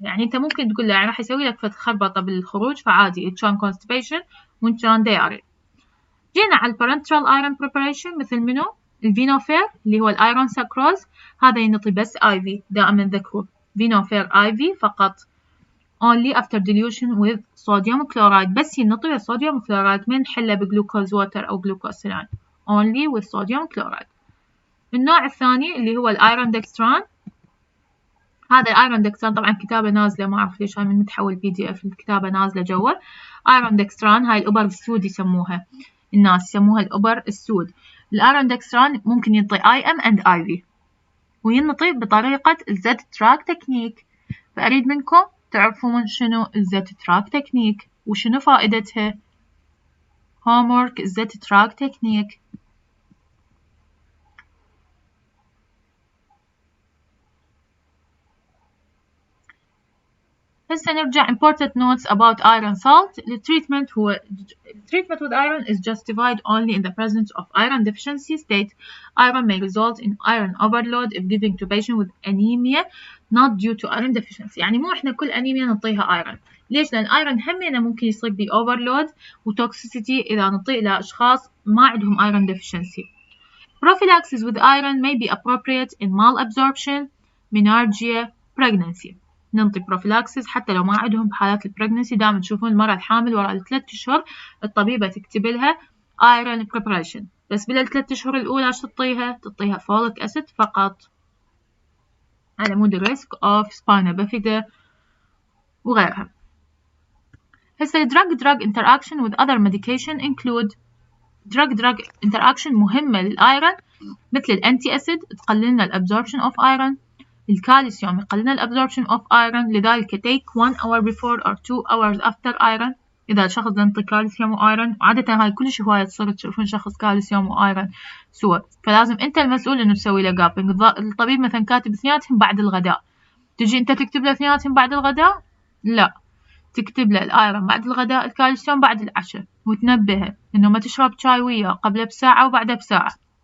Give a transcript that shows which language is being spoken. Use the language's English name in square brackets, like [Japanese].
[Arabic] يعني انت ممكن تقول له يعني راح يسوي لك خربطه بالخروج فعادي كان constipation وان كان دياريا. جينا على البارنترال ايرون preparation مثل منو؟ الفينوفير اللي هو الايرون ساكروز. هذا ينطي بس IV. دائما ذكروا فينوفير IV فقط. [English] only after dilution with sodium chloride. [Arabic] بس ينطي الصوديوم كلورايد من حله بجلوكوز ووتر أو جلوكوز سيلان. [English] only with sodium chloride. [Arabic] النوع الثاني اللي هو الأيرون دكستران. هذا الأيرون دكستران طبعا كتابة نازلة، ما أعرف ليش هاي من متحول PDF الكتابة نازلة جوا. أيرون دكستران هاي الأبر السود يسموها الناس، يسموها الأبر السود. الأيرون دكستران ممكن ينطي IM and IV وينطي بطريقة الزد تراك تكنيك. فأريد منكم تعرفون شنو الزد تراك تكنيك وشنو فائدتها. homework الزد تراك تكنيك. هسه نرجع [English] important notes about iron salt. [Arabic] التريتمنت هو [English] treatment with iron is justified only in the presence of iron deficiency state. Iron may result in iron overload if given to patient with anemia not due to iron deficiency. [Arabic] يعني مو احنا كل أنيميا نعطيها iron. ليش؟ لأن iron همينة ممكن يصير بي overload وتوكسيسيتي إذا نعطيه لأشخاص ما عندهم iron deficiency. [English] Prophylaxis with iron may be appropriate in malabsorption, menarche, pregnancy. [Arabic] ننطي prophylaxis حتى لو ما عندهم بحالات البريجنسي. دائما تشوفون المرأة الحامل وراء 3 أشهر الطبيبة تكتب لها iron preparation. بس بال3 أشهر الأولى شو تعطيها folic acid فقط على مود [English] risk of spina bifida [Arabic] وغيرها. [English] هسه drug interaction with other medication include drug interaction [Arabic] مهمة للأيرون مثل الأنتي أسيد تقلل لنا الابزوربشن [English] of iron. [Arabic] الكالسيوم يقلل لنا الابزوربشن of iron. [English] لذلك take 1 hour before or 2 hours after iron. [Arabic] إذا شخص ينطي كالسيوم وآيرون وعادة هاي كلش هواية تصير تشوفون شخص كالسيوم وآيرون سوا، فلازم أنت المسؤول إنه تسوي له جابينج. الطبيب مثلا كاتب اثنيناتهم بعد الغداء، تجي أنت تكتب له اثنيناتهم بعد الغداء؟ لا، تكتب له الآيرون بعد الغداء، الكالسيوم بعد العشاء، وتنبهه إنه ما تشرب شاي وياه قبله بساعة وبعده بساعة.